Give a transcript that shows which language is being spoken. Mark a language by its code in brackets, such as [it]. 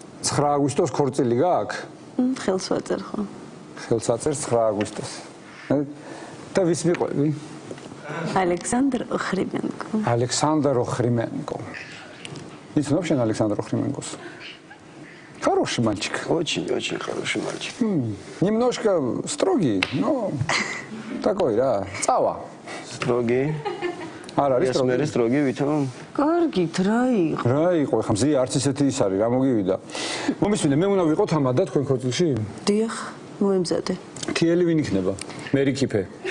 [ka] 9 აგვისტოს ქორწილი გაქვს? ხელს ვაწერ ხო? ხელს აწერ 9 აგვისტოს. და ვის მიყვები? ალექსანდრ ოხრიმენკო. ალექსანდრ ოხრიმენკო. იცნობ შენ ალექსანდრ ოხრიმენკოს? [ru] Хороший мальчик. Очень хороший мальчик. Немножко строгий, но такой, да, цава. Строгий. [ka] არა არის ეს მე სტროგი ვითომ? კარგით რა იყო? რა იყო, ხა მზია არც ისეთი ის არის, რა მოგივიდა. მომისმინე, მე უნდა ვიყოთ ამადა თქვენ ქორწილში? დიახ, მოემზადე. თიელი ვინ იქნება? მერი კიფე.